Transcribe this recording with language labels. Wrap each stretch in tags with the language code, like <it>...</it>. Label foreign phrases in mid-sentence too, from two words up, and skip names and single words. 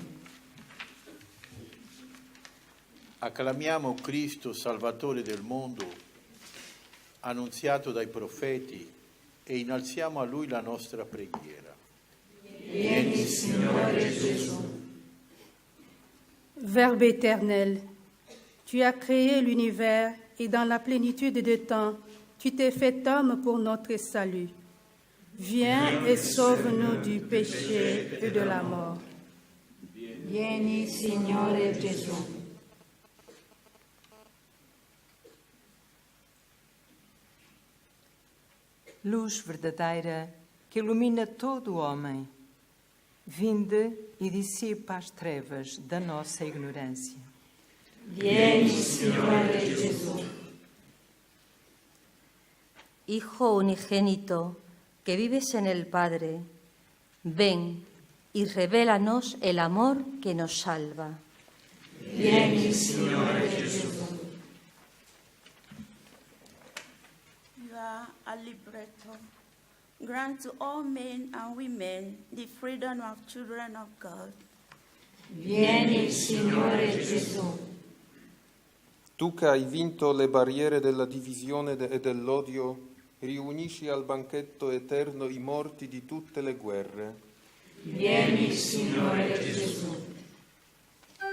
<it>Acclamiamo Cristo, Salvatore del mondo, annunziato dai profeti, e innalziamo a Lui la nostra preghiera. Vieni, Signore Gesù.</it> <fr>Verbe éternel, tu as créé l'univers et dans la plénitude de temps, tu t'es fait homme pour notre salut. Viens et sauve-nous du péché et de la mort.</fr> <it>Vieni, Signore Gesù.</it> <pt>Luz verdadeira que ilumina todo o homem, vinde e dissipa as trevas da nossa ignorância.</pt> <it>Vieni, Signore Gesù.</it> <es>Hijo unigénito, que vives en el Padre, ven y revélanos el amor que nos salva.</es> <it>Vieni, Signore Gesù.</it> <en>You are a liberator. Grant to all men and women the freedom of children of God.</en> <it>Vieni, Signore Gesù. Tu che hai vinto le barriere della divisione e dell'odio, riunisci al banchetto eterno i morti di tutte le guerre. Vieni, Signore Gesù.</it>